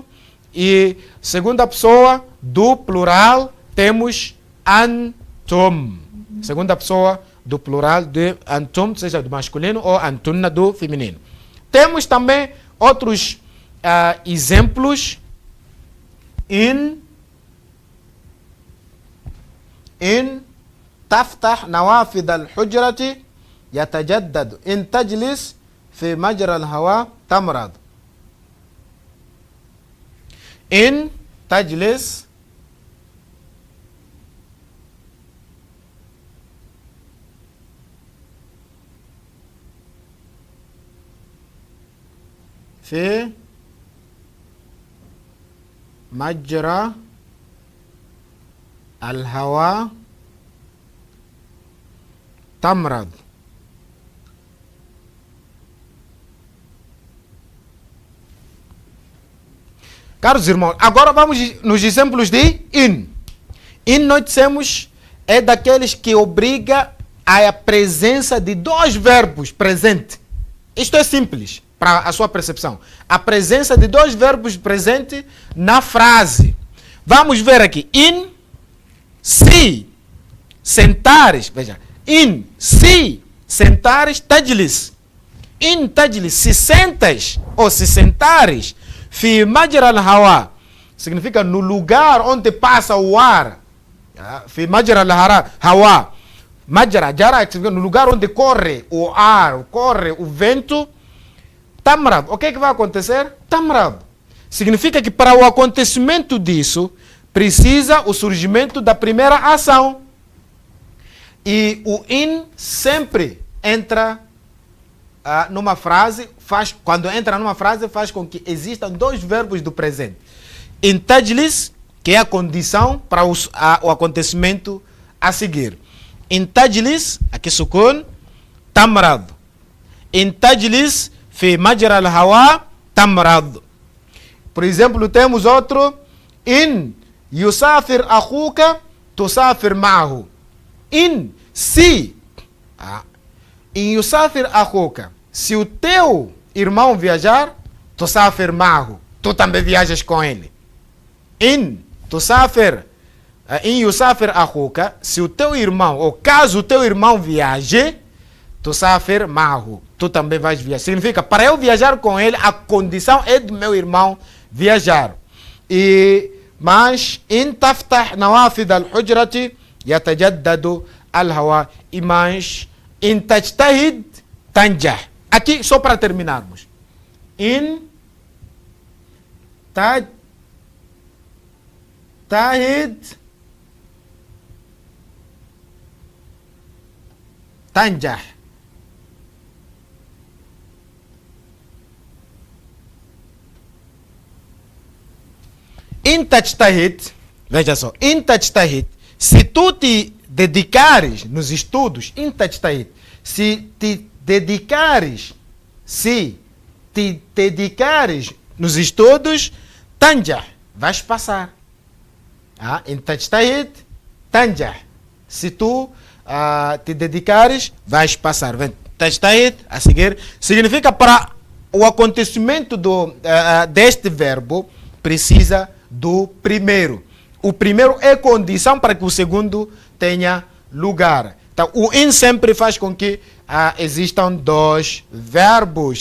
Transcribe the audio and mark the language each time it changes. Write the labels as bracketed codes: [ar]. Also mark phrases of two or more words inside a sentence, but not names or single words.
[pt] E segunda pessoa do plural temos antum. Segunda pessoa do plural de antum, seja do masculino, ou antunna do feminino. Temos também outros exemplos. [ar] In تفتح نوافذ الحجرة يتجدد إن تجلس في مجرى الهواء تمرض. إن تجلس في مجرى الهواء تمرض. [pt] Caros irmãos, agora vamos nos exemplos de in. In nós dissemos é daqueles que obriga a presença de dois verbos presentes. Isto é simples para a sua percepção. A presença de dois verbos presentes na frase. Vamos ver aqui. In, se sentares, veja. In, se sentares, tajlis. In tajlis, se sentas ou se sentares. [ar] في مجرى الهواء, [pt] significa no lugar onde passa o ar. [ar] في مجرى الهواء. مجرى، جرى, [pt] significa no lugar onde corre o ar, corre o vento. Tamrad, o que é que vai acontecer? Tamrad. Significa que para o acontecimento disso, precisa o surgimento da primeira ação. E o in sempre entra numa frase, quando entra numa frase, faz com que existam dois verbos do presente. [ar] إن تجلس, [pt] que é a condição para o acontecimento a seguir. [ar] إن تجلس, [pt] aqui sukun, tamrad. [ar] إن تجلس في مجرى الهواء تمرض. [pt] Por exemplo, temos outro. [ar] إن يسافر أخوك تسافر معه. In, se. إن يسافر أخوك. [pt] Se o teu irmão viajar, [ar] تسافر معه. [pt] Tu também viajas com ele. [ar] إن تسافر. إن يسافر أخوك. [pt] Se o teu irmão, ou caso o teu irmão viaje, [ar] تسافر معه. [pt] Tu também vais viajar. Significa, para eu viajar com ele, a condição é do meu irmão viajar. Mas, [ar] إن تفتح نوافذ الحجرة يتجدد الهواء. [pt] E mais, [ar] إن تجتهد تنجح. [pt] Aqui, só para terminarmos. [ar] إن تجتهد تنجح. إن تجتهد, [pt] veja só, [ar] إن تجتهد, [pt] se tu te dedicares nos estudos, [ar] إن تجتهد, [pt] se te dedicares nos estudos, tanjah, vais passar. [ar] إن تجتهد تنجح, [pt] se tu te dedicares, vais passar. Tajtahid, a seguir, significa para o acontecimento deste verbo, precisa do primeiro. O primeiro é condição para que o segundo tenha lugar. Então, o in sempre faz com que existam dois verbos.